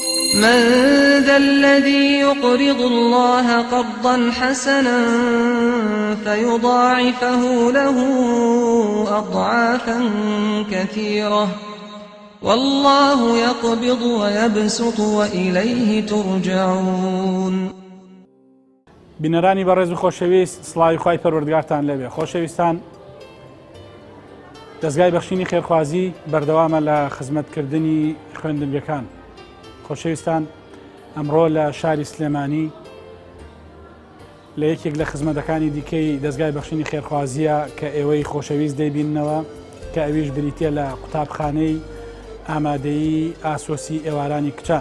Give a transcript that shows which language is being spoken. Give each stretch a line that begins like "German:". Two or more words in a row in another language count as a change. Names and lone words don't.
Arabic: من ذا الذي يقرض الله قرضا حسنا فيضاعفه له أضعافا كثيرة والله يقبض ويبسط وإليه ترجعون.
Central Kurdish: بینەرانی بەڕێز و خۆشەویست، سڵاوی خوای پەروەردگارتان لەبێ. خۆشەویستان، دەستگای بەخشینی خێرخوازی بەردەوامە لە خزمەتکردنی خوێندنگەکان. خۆشەویستان، ئەمڕۆ لە شاری سلێمانی لە یەکێک لە خزمەتەکانی دیکەی دەستگای بەخشینی خێرخوازیە کە ئێوەی خۆشەویست دەیبیننەوە کە ئەویش بریتە لە قوتابخانەی ئامادەیی ئاسۆسی ئێوارانی کچان.